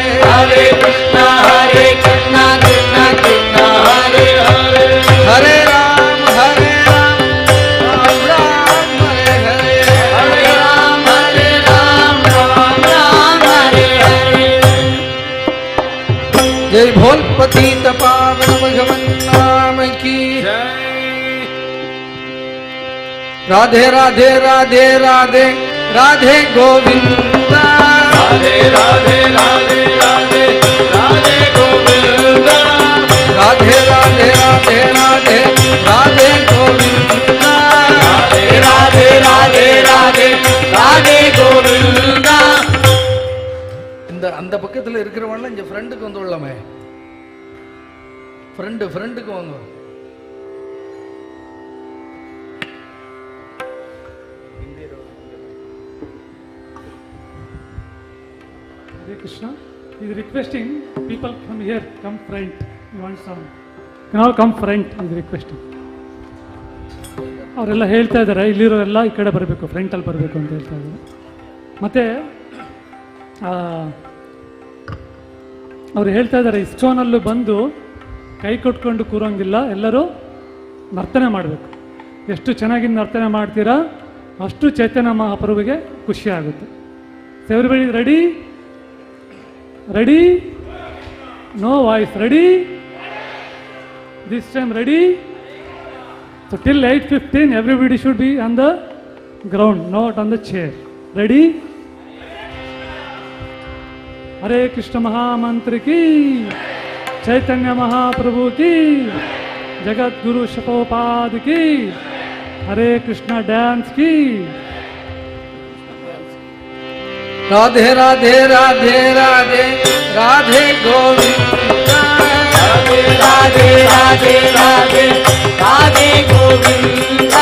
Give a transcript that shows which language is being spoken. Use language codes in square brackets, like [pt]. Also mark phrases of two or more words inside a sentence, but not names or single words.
[sa] हरे कृष्ण कृष्ण कृष्ण हरे हरे हरे राम राम राम हरे हरे हरे राम राम हरे हरे [hi] जय भोल पतित पावन भगवन नाम की राधे राधे राधे राधे राधे गोविंद राधे राधे राधे राधे राधे गोविंद राधे राधे राधे राधे राधे गोविंद राधे राधे राधे राधे राधे गोविंद [ta] இந்த அந்த பக்கத்துல இருக்கிறவங்க இங்க ஃப்ரெண்டுக்கு வந்து உள்ளமே ஃப்ரெண்டுக்கு வாங்க [en] Hare Krishna. He is requesting people from here, come front. He wants some. Now come front, he is requesting. [kn] ಅವರೆಲ್ಲ ಹೇಳ್ತಾ ಇದ್ದಾರೆ ಇಲ್ಲಿರೋರೆಲ್ಲ ಈ ಕಡೆ ಬರಬೇಕು ಫ್ರಂಟಲ್ಲಿ ಬರಬೇಕು ಅಂತ ಹೇಳ್ತಾ ಇದ್ದಾರೆ ಮತ್ತು ಅವ್ರು ಹೇಳ್ತಾ ಇದ್ದಾರೆ ಇಸ್ಕಾನಲ್ಲೂ ಬಂದು ಕೈ ಕೊಟ್ಕೊಂಡು ಕೂರೋಂಗಿಲ್ಲ, ಎಲ್ಲರೂ ನರ್ತನೆ ಮಾಡಬೇಕು. ಎಷ್ಟು ಚೆನ್ನಾಗಿ ನರ್ತನೆ ಮಾಡ್ತೀರಾ ಅಷ್ಟು ಚೈತನ್ಯ ಮಹಾಪ್ರಭುವಿಗೆ ಖುಷಿ ಆಗುತ್ತೆ. [en] So everybody ready? Ready? No voice. Ready? This time ready? So till 8:15 everybody should be on the ground, not on the chair. Ready? [hi] हरे कृष्ण महामंत्र की, चैतन्य महाप्रभु की, जगत गुरु शतोपाद की, हरे कृष्ण डांस की। राधे राधे राधे राधे राधे गोविंदा, राधे राधे राधे राधे राधे गोविंदा,